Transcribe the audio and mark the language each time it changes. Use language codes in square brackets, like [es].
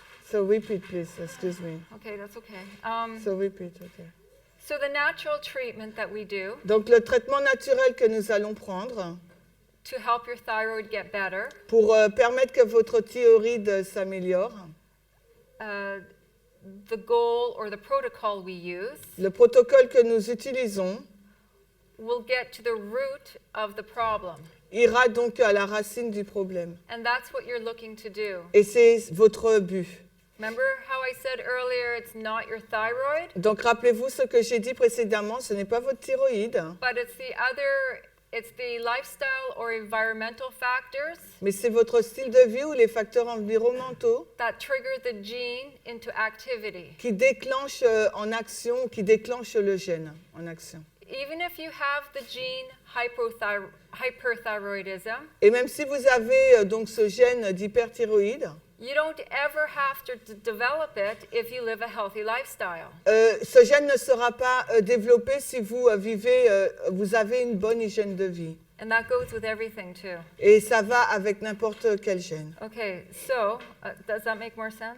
[en] So repeat, please, excuse me. Okay, that's okay. So repeat, okay. So the natural treatment that we do [fr] Donc le traitement naturel que nous allons prendre [en] to help your thyroid get better, [fr] pour permettre que votre thyroïde s'améliore, [en] the goal or the protocol we use [fr] le protocole que nous utilisons [en] will get to the root of the problem. [fr] ira donc à la racine du problème. [en] And that's what you're looking to do. [fr] Et c'est votre but. [en] Remember how I said earlier it's not your thyroid, [fr] Donc rappelez-vous ce que j'ai dit précédemment, ce n'est pas votre thyroïde, [en] but it's the lifestyle or environmental factors [fr] mais c'est votre style de vie ou les facteurs environnementaux [en] that trigger the gene into activity. [fr] qui déclenchent en action, qui déclenchent le gène en action. [en] Even if you have the gene hyperthyroidism, [fr] Et même si vous avez donc ce gène d'hyperthyroïde, [en] you don't ever have to develop it if you live a healthy lifestyle. [fr] ce gène ne sera pas développé si vous vous avez une bonne hygiène de vie. [en] And that goes with everything too. [fr] Et ça va avec n'importe quel gène. [en] Okay, so does that make more sense?